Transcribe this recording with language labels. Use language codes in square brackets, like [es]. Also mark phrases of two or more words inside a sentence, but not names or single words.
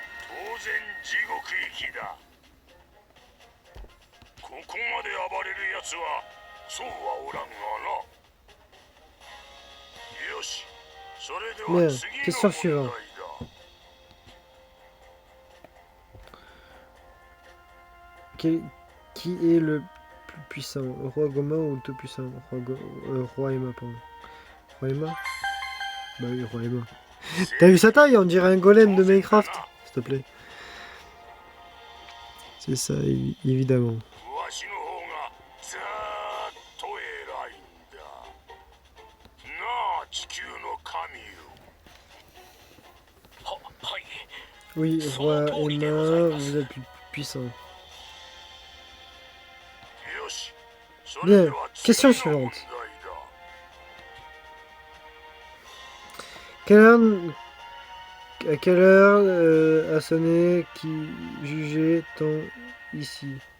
[ja] 当然地獄行きだ。ここまで暴れるやつはそうはおらんがな。よし、それでは [fr] Bien, [ja] 次 [fr] question [ja] の問題 [fr] suivante. [ja] だ。 [fr] Qui est le plus puissant, le roi Goma ou le tout-puissant? Roi Emma, pardon. Roi Emma? Bah oui, Roi Emma. T'as vu sa taille? On dirait un golem de Minecraft. S'il te plaît. C'est ça, évidemment. [ja] わしの方がずーっと偉いんだ。なあ、地球の神よ。はい。 [fr] Oui, Roi Emma, vous êtes plus puissant. Bien, question suivante. À quelle heure a sonné qui jugeait-on ici?